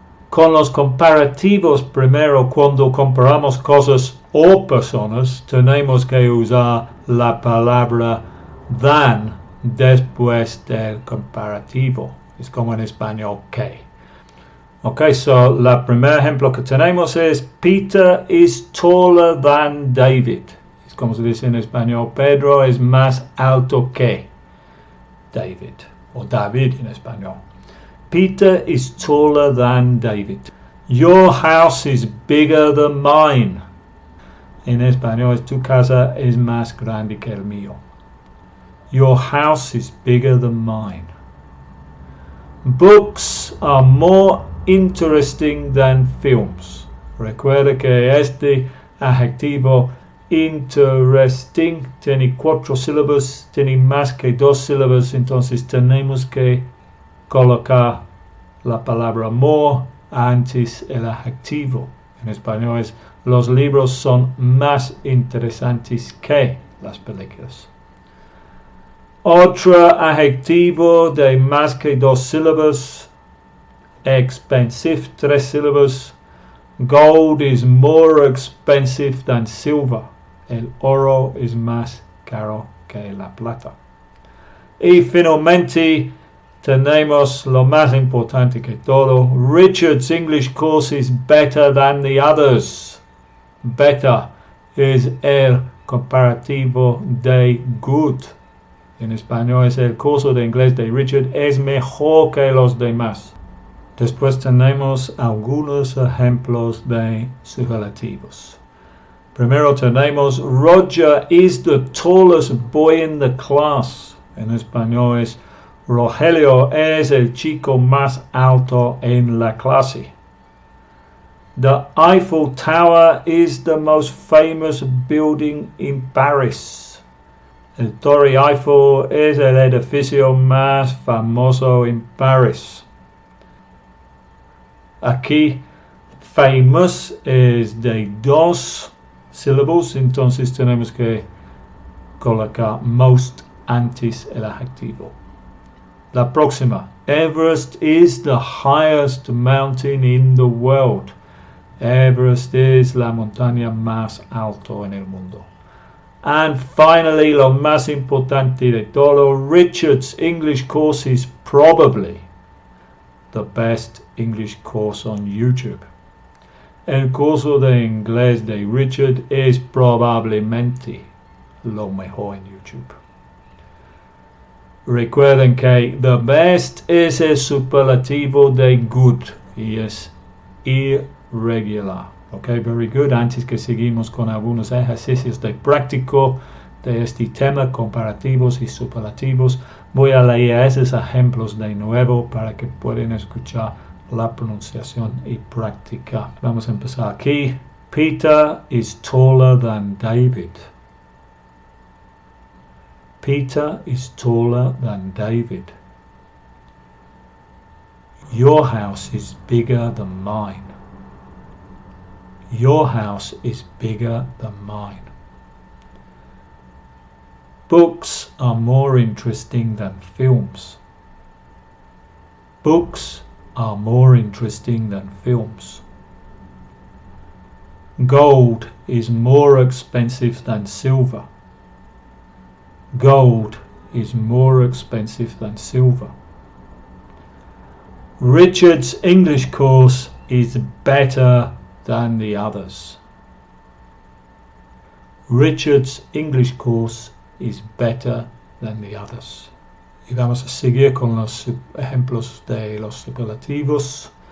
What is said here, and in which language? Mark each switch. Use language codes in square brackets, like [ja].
[es] Con los comparativos, primero, cuando comparamos cosas o personas, tenemos que usar la palabra than después del comparativo. Es como en español que. Ok, so el primer ejemplo que tenemos es [en] Peter is taller than David. [es] Es como se dice en español, Pedro es más alto que David. O David en español. [en] Peter is taller than David. Your house is bigger than mine. [es] En español es tu casa es más grande que el mío. [en] Your house is bigger than mine. Books are more interesting than films. [es] Recuerda que este adjetivo interesting tiene 4 sílabas, tiene más que 2 sílabas, entonces tenemos que colocar la palabra more antes el adjetivo. En español es los libros son más interesantes que las películas. Otro adjetivo de más que 2 sílabas, expensive, 3 sílabas. [en] Gold is more expensive than silver. [es] El oro es más caro que la plata. Y finalmente tenemos lo más importante que todo. [en] Richard's English course is better than the others. [es] Better es el comparativo de good. En español es el curso de inglés de Richard es mejor que los demás. Después tenemos algunos ejemplos de superlativos. Primero tenemos [en] Roger is the tallest boy in the class. [es] En español es Rogelio es el chico más alto en la clase. [en] The Eiffel Tower is the most famous building in Paris. [es] El Torre Eiffel es el edificio más famoso en París. Aquí, famous es de 2 sílabas, entonces tenemos que colocar most antes el adjetivo. La próxima. [en] Everest is the highest mountain in the world. [es] Everest es la montaña más alta en el mundo. [en] And finally, [es] lo más importante de todo, [en] Richard's English course is probably the best English course on YouTube. [es] El curso de inglés de Richard es probablemente lo mejor en YouTube. Recuerden que the best es el superlativo de good y es irregular. [en] Ok, very good. [es] Antes que seguimos con algunos ejercicios de práctico de este tema, comparativos y superlativos, voy a leer esos ejemplos de nuevo para que puedan escuchar la pronunciación y práctica. Vamos a empezar aquí. [en] Peter is taller than David. Peter is taller than David. Your house is bigger than mine. Your house is bigger than mine. Books are more interesting than films. Books are more interesting than films. Gold is more expensive than silver. Gold is more expensive than silver. Richard's English course is better than the others. Richard's English course is better than the others. [es] Y vamos a seguir con los ejemplos de los superlativos.